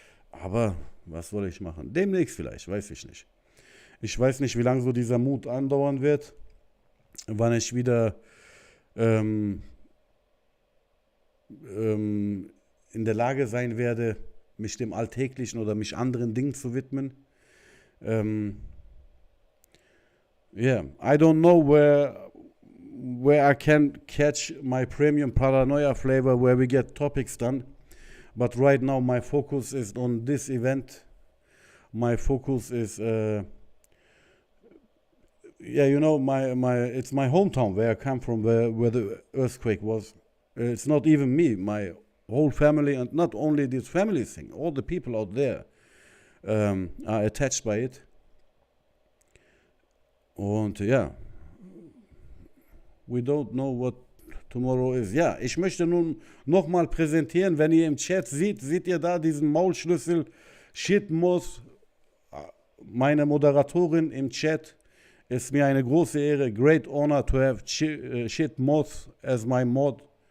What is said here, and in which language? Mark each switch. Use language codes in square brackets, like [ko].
[de] Aber was soll ich machen? Demnächst vielleicht, weiß ich nicht. Ich weiß nicht, wie lange so dieser Mut andauern wird, wann ich wieder in der Lage sein werde, mich dem Alltäglichen oder mich anderen Dingen zu widmen. [en] Yeah, I don't know where I can catch my premium paranoia flavor where we get topics done, but right now my focus is on this event. My focus is yeah, you know, it's my hometown where I come from, where the earthquake was. It's not even me, my whole family, and not only this family thing, all the people out there are attached by it. Und ja, we don't know what tomorrow is. [de] Ja, ich möchte nun nochmal präsentieren, wenn ihr im Chat seht ihr da diesen Maulschlüssel Shitmoth, meine Moderatorin im Chat. Ist mir eine große Ehre, [en] great honor to have Shitmoth as my mod.